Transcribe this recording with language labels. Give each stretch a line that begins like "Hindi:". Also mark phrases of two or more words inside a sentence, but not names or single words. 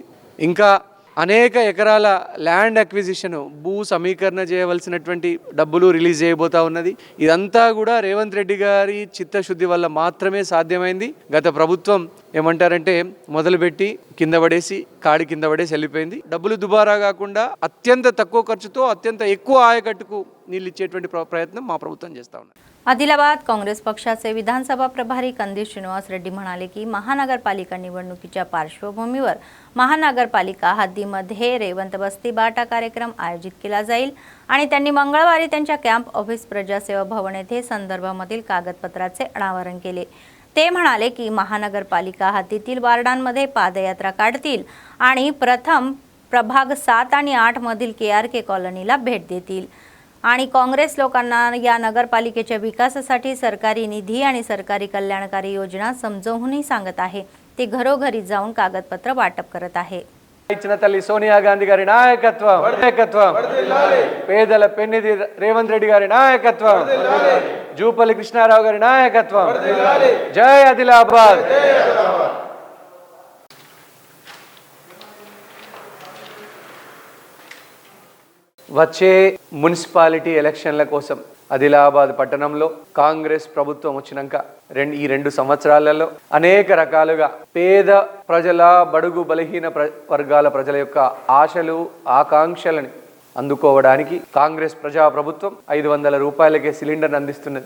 Telugu: ఇంకా అనేక ఎకరాల
English: land acquisition,
Telugu: భూ సమీకరణ చేయవలసినటువంటి డబ్బులు రిలీజ్ చేయబోతా ఉన్నది. ఇదంతా కూడా రేవంత్ రెడ్డి గారి చిత్తశుద్ధి వల్ల మాత్రమే సాధ్యమైంది. గత ప్రభుత్వం ఏమంటారంటే మొదలుపెట్టి కింద పడేసి వెళ్ళిపోయింది. డబ్బులు దుబారా కాకుండా అత్యంత తక్కువ ఖర్చుతో అత్యంత ఎక్కువ ఆయకట్టుకు నీళ్ళు इच्చేటువంటి प्रयत्न మా ప్రభుత్వం చేస్తా ఉన్నారు.
Marathi: आदिलाबाद काँग्रेस पक्षाचे विधानसभा प्रभारी कंदी श्रीनिवास रेड्डी म्हणाले की महानगरपालिका निवडणुकीच्या पार्श्वभूमीवर महानगरपालिका हद्दीमध्ये रेवंत बस्ती बाटा कार्यक्रम आयोजित केला जाईल आणि त्यांनी मंगळवारी त्यांच्या
English: camp office
Marathi: प्रजासेवा भवन येथे संदर्भामधील कागदपत्राचे अनावरण केले. ते म्हणाले की महानगरपालिका हद्दीतील वार्डांमध्ये पादयात्रा काढतील आणि प्रथम प्रभाग 7 आणि 8 मधील KRK कॉलनीला भेट देतील आणि काँग्रेस लोकांना या नगरपालिकेच्या विकासासाठी सरकारी निधी आणि सरकारी कल्याणकारी योजना समजावूनही सांगत आहे. ते घरोघरी जाऊन कागदपत्र वाटप करत आहे.
Telugu: ఇచ్చిన తల్లి సోనియా గాంధీ గారి నాయకత్వం, పేదల పెన్నిధి రేవంత్ రెడ్డి గారి నాయకత్వం, జూపల్లి కృష్ణారావు గారి నాయకత్వం. జై ఆదిలాబాద్. వచ్చే
English: municipality elections
Telugu: కోసం ఆదిలాబాద్ పట్టణంలో కాంగ్రెస్ ప్రభుత్వం వచ్చినాక ఈ 2 సంవత్సరాలలో అనేక రకాలుగా పేద ప్రజల, బడుగు బలహీన వర్గాల ప్రజల యొక్క ఆశలు, ఆకాంక్షలను అందుకోవడానికి కాంగ్రెస్ ప్రజా ప్రభుత్వం 500 రూపాయలకే సిలిండర్ అందిస్తున్నది.